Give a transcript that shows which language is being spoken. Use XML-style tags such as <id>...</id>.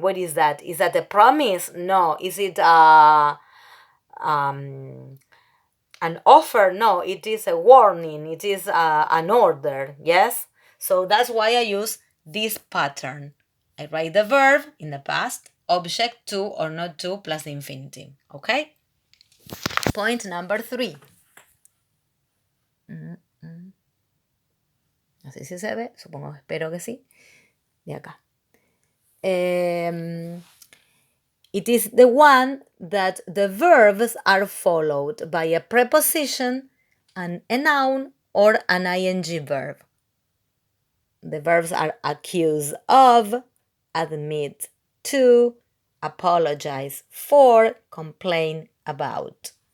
<en>What is that? Is that a promise? No. Is it an offer? No. It is a warning. It is an order. Yes? So that's why I use this pattern. I write the verb in the past, object to or not to plus the infinitive. Okay? Point number 3.</en> <es>No sé si se ve, supongo, espero que sí. De acá.</es> <en>It is the one that the verbs are followed by a preposition and a noun or an ing verb. The verbs are accuse of, admit to, apologize for, complain about.</en>